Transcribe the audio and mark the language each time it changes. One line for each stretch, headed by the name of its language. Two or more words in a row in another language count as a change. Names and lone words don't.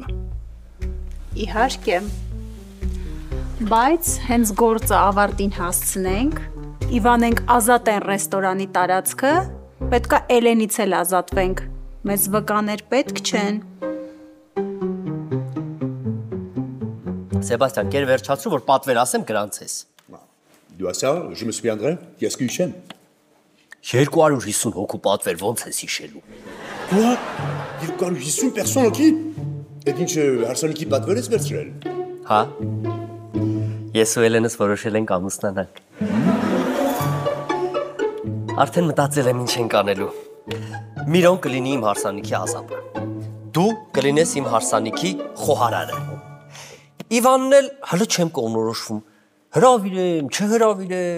Armenian: Իհարկե։ Բայց հենց գործը ավարտին հասցնենք, Իվանենք ազատեն ռեստորանի տարածքը, պետքա Էլենից էլ ազատվենք։ Մեզ վկաներ պետք չեն։ Սեբաստիան, կեր վերջացրու, որ պատվեր ասեմ գրանցես։ Դու ասա,
French: je me souviendrai, qu'est-ce que j'aime
Armenian: 250 հոգու պատվեր ոնց ես հիշելու։
French: Quoi 250 personnes
Armenian: Էդ ինչ հարսանիքի պատվեր ես վերցրել։ Հա։ Ես ու Էլենս որոշել ենք ամուսնանալ։ Արդեն մտածել եմ ինչ ենք անելու։ Միրոն կլինի իմ հարսանիքի ազատը։ Դու կլինես իմ հարսանիքի խոհարարը։ Իվանն էլ հələ չեմ կողնորոշվում։ Հրավիրեմ, չհրավիրեմ։